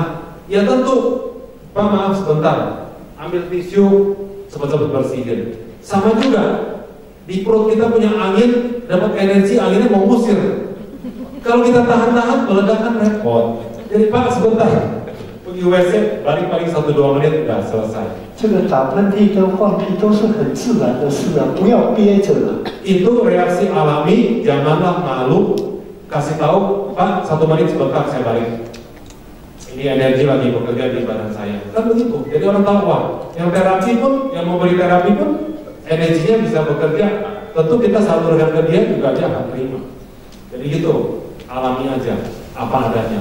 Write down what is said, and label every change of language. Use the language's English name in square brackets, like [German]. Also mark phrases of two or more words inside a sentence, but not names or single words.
[Indonesian] Ya tentu, Pak maaf sebentar, ambil tisu, cepat-cepat bersihin. Sama juga di perut kita punya angin, dapat energi, anginnya mau ngusir. Kalau kita tahan-tahan, meledakan repot. Jadi Pak sebentar, pergi WC, balik paling 1-2 menit udah selesai. [Chinese] 这个打喷嚏跟放屁都是很自然的事啊，不要憋着了。 [Indonesian] Itu reaksi alami, janganlah malu. Kasih tahu, Pak 1 menit sebentar saya balik. Ini energi lagi bekerja di badan saya. Kan begitu. Jadi orang tahu, wah, yang terapi pun, yang memberi terapi pun energinya bisa bekerja. Tentu kita salurkan ke dia juga dia akan terima. Jadi gitu, alami aja apa adanya.